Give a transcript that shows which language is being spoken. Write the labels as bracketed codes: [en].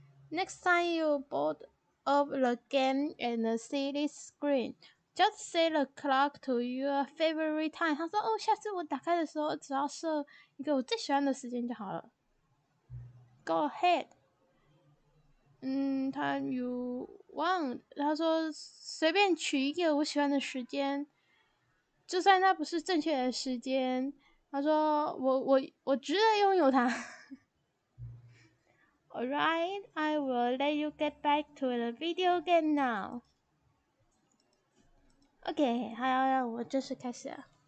[en] Next time you boot up the game and see this screen, just set the clock to your favorite time. [zh] 他说下次我打开的时候只要设一个我最喜欢的时间就好了。 [en] Go ahead. Time you want. [zh] 他说随便取一个我喜欢的时间，就算它不是正确的时间。他说我值得拥有它。 [en] Alright, I will let you get back to the video game now. [zh] OK, 他要让我正式开始了。